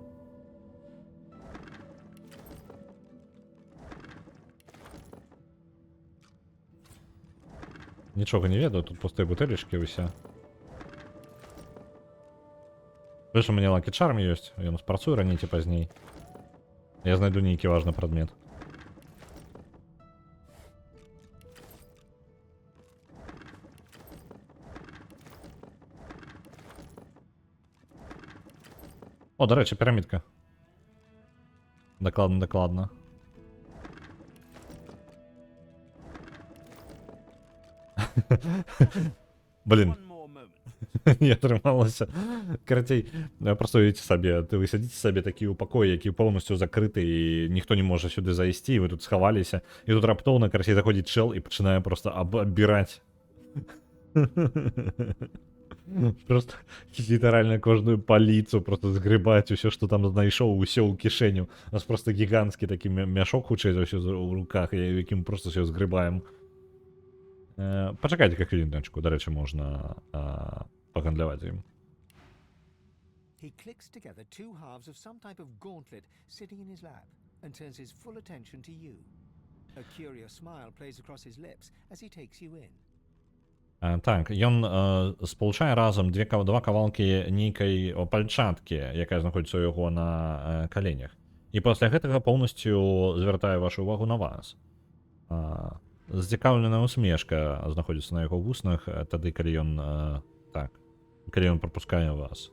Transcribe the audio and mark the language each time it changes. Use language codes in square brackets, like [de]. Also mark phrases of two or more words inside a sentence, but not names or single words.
[be] Нічога не ведаю, тут пустыя бутэлечкі ўсе. Плюс у мяне Lucky Charm ёсць, ён спрацуе раней ці пазней. Я знайду нейкі важны прадмет. [uk] О, до речі, пірамідка. Докладно. Блін. [be] Я трымалася. Карацей, просто уявіце сабе, вы сядзіце сабе такі ў пакоі, які поўнасцю закрыты і ніхто не можа сюды зайсці, і вы тут схаваліся, і тут раптоўна, карацей, заходзіць чэл і пачынае просто аббіраць. Просто літаральна кожную паліцу просто згрыбаць усё, што там знайшоў, усё ў кішэню. У нас просто гіганцкі такі мяшок хутчэй за ўсё ў руках, якім просто ўсё згрыбаем. Пачакайце хвіліночку, дарэчы, можна пагандляваць ім. [en] He clicks together two halves of some type of gauntlet sitting in his lap and turns his full attention to you. A curious smile plays across his lips as he takes you in. [be] Так, ён спалучае разам два кавалкі нейкай пальчаткі, якая знаходзіцца ў яго на каленях. І пасля гэтага поўнасцю звяртае вашу увагу на вас. Зацікаўленая усмешка знаходзіцца на яго вуснах, тады, калі ён калі ён прапускае вас.